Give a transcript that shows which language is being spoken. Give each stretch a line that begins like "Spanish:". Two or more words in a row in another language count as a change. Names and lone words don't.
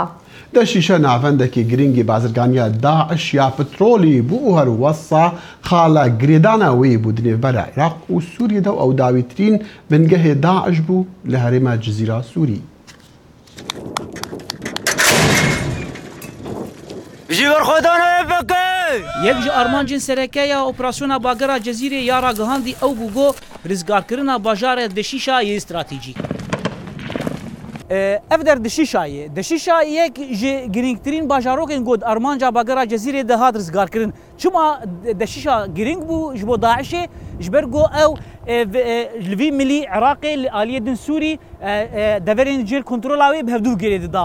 Kurdish: دەشیشە ناوەندێکی گرنگی بازرگانیە داعش یا پترۆلی بوو هەروەسا خاڵە گرێدانەوەی بوو دنێبەرە عێراق و سووریەدا و ئەو داویترین بنگەهێ داعش بوو لە هەرێمە جزیرە سووری. یەک ji armancên serekeya operasyona bagera Cezîrê ya ragihandî ew bû got rizgarkirina bajarê Deşîşayê stratîjîk. Ev der Deşîşayê. Deşîşayek ji girîngtirîn bajarokên got armanca bagera Cezîrê de hat rizgarkirin. Çima Deşîşa girîng bû ji bo Daişê ji ber got ew li vî millî Iraqê li aliyê din Sûrî deverên jêr kontrola wê bi hevdû girê dida.